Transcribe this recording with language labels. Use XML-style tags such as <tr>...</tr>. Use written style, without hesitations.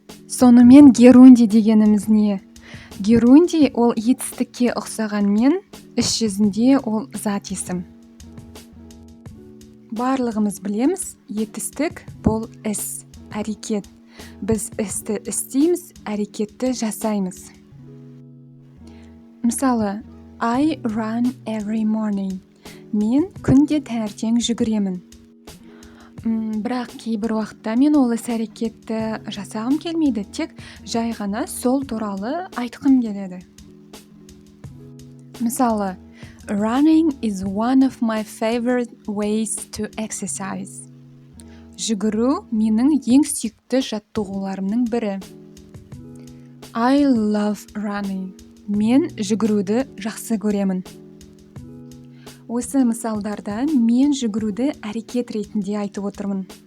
<kk>Сонымен герунди дегеніміз не? Герунди ол етістікке ұқсағанмен, іс жүзінде ол зат есім. Барлығымыз білеміз, етістік бұл іс, әрекет. Біз істі істейміз, әрекетті жасаймыз. Мысалы,</kk> <en>I run every morning.</en> <kk>Мен күнде таңертең жүгіремін. Бірақ кейбір уақытта мен ол іс-әрекетті жасағым келмейді, тек жай ғана сол туралы айтқым келеді. Мысалы,</kk> <en>running is one of my favorite ways to exercise.</en> <kk>Жүгіру менің ең сүйікті жаттығуларымның бірі.</kk> <en>I love running.</en> <kk>Мен жүгіруді жақсы көремін. Осы мысалдарда мен жүгіруді әрекет ретінде айтып отырмын.</kk>